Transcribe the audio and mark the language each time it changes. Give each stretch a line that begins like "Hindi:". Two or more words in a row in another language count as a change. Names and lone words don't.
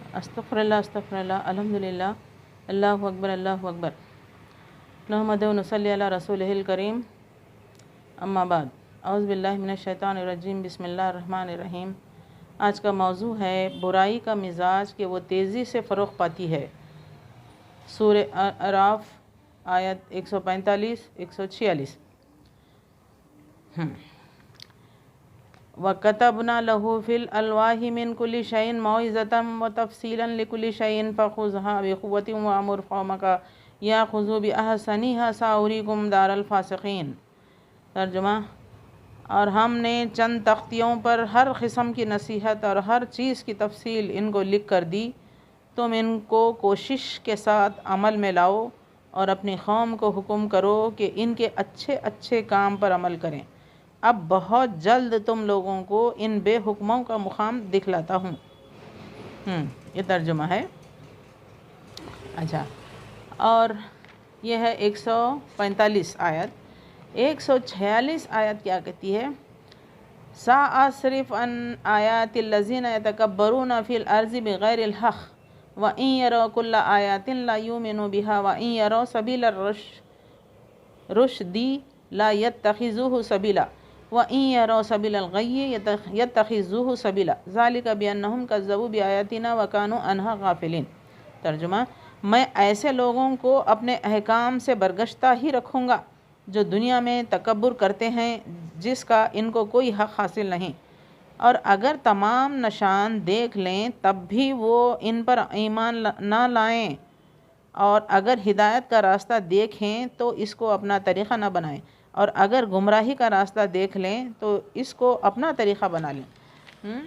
Arabic: أستغفر الله الحمد لله الله أكبر نحمده ونصلي على رسوله الكريم أما بعد أعوذ بالله من الشيطان الرجيم بسم الله الرحمن الرحيم.
Hindi: आज का मौजू है बुराई का मिजाज कि वो तेज़ी से फ़रोग़ पाती है। सूरह अराफ आयत 145 146।
Arabic: وكتبنا له في الألواح من كل شيء موعظة وتفصيلا لكل شيء فخذها بقوة وأمر قومك يأخذوا بأحسنها سأريكم دار الفاسقين.
Hindi: तर्जुमा, और हमने चंद तख्तियों पर हर किस्म की नसीहत और हर चीज़ की तफसील इनको लिख कर दी। तुम इनको कोशिश के साथ अमल में लाओ और अपनी कौम को हुक्म करो कि इनके अच्छे अच्छे काम पर अमल करें। अब बहुत जल्द तुम लोगों को इन बेहुक्मों का मुकाम दिखलाता हूँ। ये तर्जुमा है। अच्छा, और यह है 145 आयत। 146 आयत क्या कहती है?
Arabic: سأصرف عن آياتي الذين يتكبرون في الأرض بغير الحق وإن يروا كل آية لا يؤمنوا بها وإن يروا سبيل الرشد لا يتخذوه سبيلا وإن يروا سبيل الغي يتخذوه سبيلا ذلك بأنهم كذبوا بآياتنا وكانوا عنها غافلين.
Hindi: तर्जुमा, मैं ऐसे लोगों को अपने अहकाम से बरगश्ता ही रखूँगा जो दुनिया में तकब्बुर करते हैं जिसका इनको कोई हक़ हासिल नहीं, और अगर तमाम निशान देख लें तब भी वो इन पर ईमान ना लाएं, और अगर हिदायत का रास्ता देखें तो इसको अपना तरीक़ा ना बनाएं, और अगर गुमराही का रास्ता देख लें तो इसको अपना तरीक़ा बना लें।